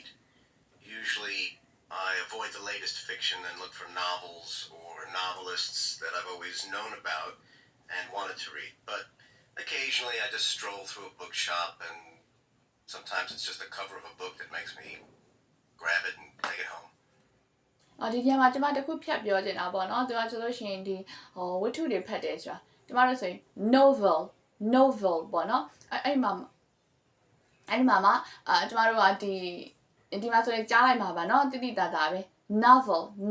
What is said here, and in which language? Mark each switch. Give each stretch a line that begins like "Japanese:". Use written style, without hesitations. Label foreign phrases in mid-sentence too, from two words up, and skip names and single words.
English: Usually, I avoid the latest fiction and look for novels or novelists that I've always known about and wanted to read. But occasionally, I just stroll through a bookshop, and sometimes it's just the cover of a book that makes me grab it and take it home.
Burmese: ဒီညမှာကျွန်မတခုဖြတ်ပြောချင်တာပေါ့နော်သူကဆိုလို့ရှိရင်ဒီဝတ္ထုတွေဖတ်တယ်ဆိုတာကျွန်မတို့ဆိုရင် novel ပေါ့နော်အဲ့မှာကျွန်မတို့ကဒီမှာဆိုရင်ကြားလိုက်မှာပါเนาะတိတိတသာပဲ novel ကျွန်